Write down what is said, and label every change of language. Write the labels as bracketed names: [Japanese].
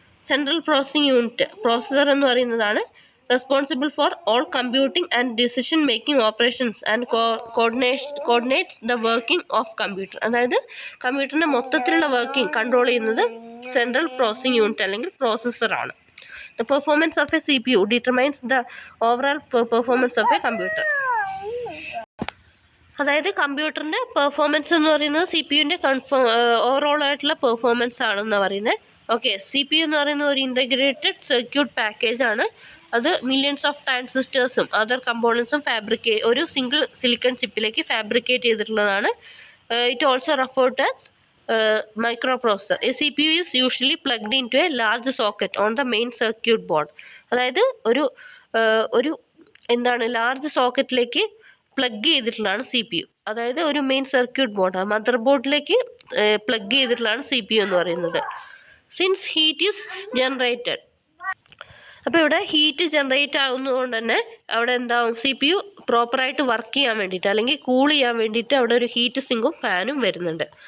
[English] central processing unit, processor [Malayalam] എന്ന് പറയുന്നതാണ് [English] Responsible for all computing and decision making operations and coordinates the working of computer. [Malayalam] അതായത് കമ്പ്യൂട്ടറിൻ്റെ മൊത്തത്തിലുള്ള working control ചെയ്യുന്നത് central processing unit അല്ലെങ്കിൽ പ്രോസസ്സറാണ്. [English] The performance of a CPU determines the overall performance of a computer. [Malayalam] അതായത് കമ്പ്യൂട്ടറിൻ്റെ performance എന്ന് പറയുന്നത് C P യുവിൻ്റെ ഓവറോൾ ആയിട്ടുള്ള പെർഫോമൻസ് ആണെന്ന് പറയുന്നത്. ഓക്കെ, സി പി യു എന്ന് പറയുന്നത് ഒരു ഇൻ്റഗ്രേറ്റഡ് സർക്യൂട്ട് പാക്കേജ് ആണ്. അത് മില്യൺസ് ഓഫ് ട്രാൻസിസ്റ്റേഴ്സും അതർ കമ്പോണൻസും ഒരു സിംഗിൾ സിലിക്കൺ ചിപ്പിലേക്ക് ഫാബ്രിക്കേറ്റ് ചെയ്തിട്ടുള്ളതാണ്. [English] It also referred as microprocessor. A CPU is usually plugged into a large socket on the main circuit board. [Malayalam] അതായത് ഒരു എന്താണ് ലാർജ് സോക്കറ്റിലേക്ക് പ്ലഗ് ചെയ്തിട്ടുള്ളതാണ് സി പി യു. അതായത് ഒരു മെയിൻ സർക്യൂട്ട് ബോർഡ് മദർ ബോർഡിലേക്ക് plug ചെയ്തിട്ടുള്ളതാണ് C P U എന്ന് പറയുന്നത്. [English] since heat is generated, [Malayalam] അപ്പോൾ ഇവിടെ ഹീറ്റ് ജനറേറ്റ് ആകുന്നതുകൊണ്ട് തന്നെ അവിടെ എന്താവും, സി പി യു പ്രോപ്പറായിട്ട് വർക്ക് ചെയ്യാൻ വേണ്ടിയിട്ട് അല്ലെങ്കിൽ കൂൾ ചെയ്യാൻ വേണ്ടിയിട്ട് അവിടെ ഒരു ഹീറ്റ് സിങ്കും ഫാനും വരുന്നുണ്ട്.